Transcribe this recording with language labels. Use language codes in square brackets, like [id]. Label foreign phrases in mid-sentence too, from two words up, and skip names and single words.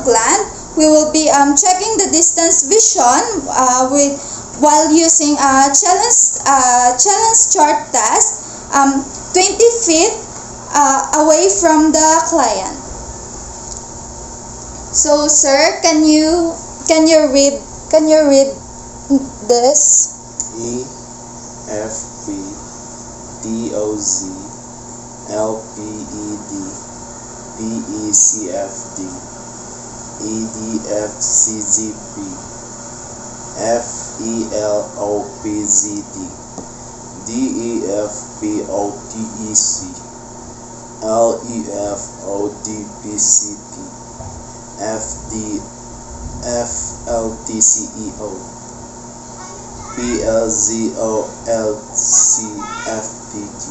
[en] gland, we will be checking the distance vision while using a challenge chart test 20 feet away from the client. So, sir, can you read this? E F B D O Z L P E D B E C F D E D F C G P F E L O P Z D D E F P O T E C L E F O D P C T F D F L T C E O P L Z O L C F P G.